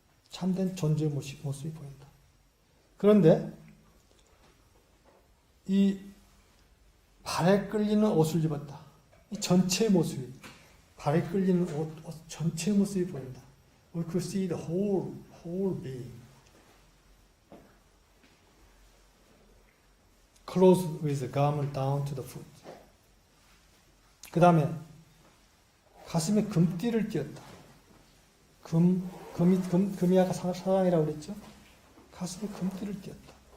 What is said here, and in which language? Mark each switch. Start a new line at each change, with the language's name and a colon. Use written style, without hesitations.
Korean: 참된 존재의 모습이 보인다. 그런데 이 발에 끌리는 옷을 입었다. 이 전체의 모습이, 발에 끌리는 옷 전체의 모습이 보인다.
English: We could see the whole being. Clothed with a garment down to the foot.
Korean: 그 다음에 가슴에 금띠를 띄었다. 금이 아까 사랑이라고 그랬죠? 가슴에 금띠를 띄었다.